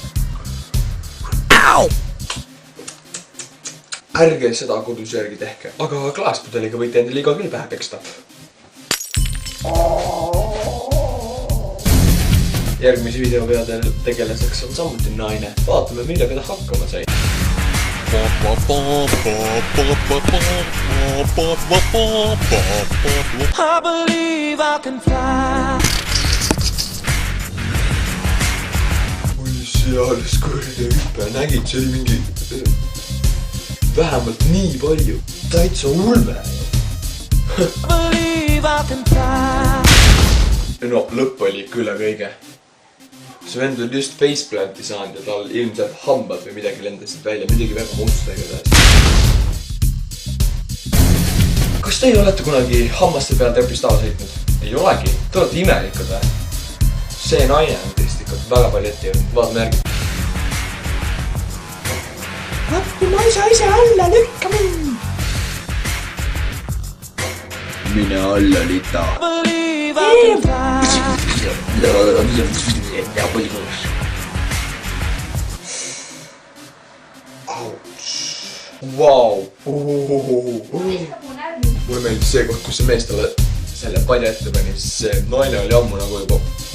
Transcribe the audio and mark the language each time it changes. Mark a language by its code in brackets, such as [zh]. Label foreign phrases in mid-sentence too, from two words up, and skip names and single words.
[et] Ärge seda kodus järgi tehke, aga klaaspudeliga võite endale iga kell pähe peksta. Järgmise video peategelaseks on samuti naine. Vaatame, millega ta hakkama sai. [en] I believe I can fly. [et] Oi seales kõrge hüppe, nägid, see oli mingi vähemalt nii palju. Täitsa ulme. [en] I believe I can fly. [et] No, lõpp oli ikka üle kõige. See vend oli just faceplanti saanud ja tal ilmselt hambad või midagi lendasid välja, midagi väga musta igatahes. Kas teie olete kunagi hammaste peal trepist alla sõitnud? Ei olegi. Te olete imelikud või? See naine on teist ikka väga palju ette jõudnud. Vaatame järgi. Appi, ma ei saa ise alla, lükka mind! Mine alla lita. [en] I believe I can fly. [et] Auts. Vau. Mulle meeldis see koht, kus see mees talle selle padja ette pani, siis see naine oli ammu nagu juba.